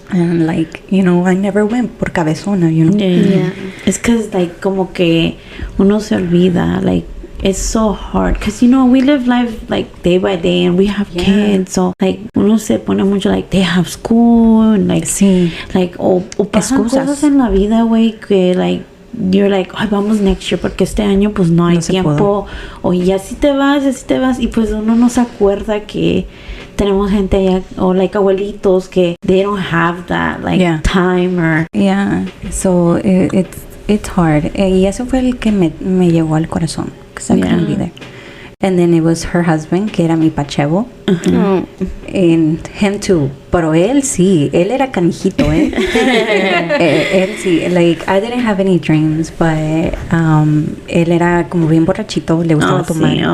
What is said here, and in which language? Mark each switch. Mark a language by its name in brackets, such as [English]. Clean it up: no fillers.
[English] And like, you know, I never went [Spanish] por cabezona, [English] you know. Yeah. It's because like [Spanish] como que uno se olvida, [English] like it's so hard because you know we live life like day by day and we have kids, so like [Spanish] uno se pone mucho [English] like they have school and like [Spanish] Sí. like o pasan cosas en la vida, güey, que [English] like you're like, [Spanish] ay, vamos [English] next year [Spanish] porque este año pues no hay No se tiempo, o ya si te vas y pues uno no se acuerda que tenemos gente allá o like abuelitos que [English] they don't have that like time or so it's hard. [Spanish] Y eso fue el que me llegó al corazón, [English] because I couldn't be there. And then it was her husband, [Spanish] que era mi pachevo. [English] And him too. [Spanish] Pero él era canijito, ¿eh? Él sí, [English] like, I didn't have any dreams, but [Spanish] él era como bien borrachito, le gustaba tomar.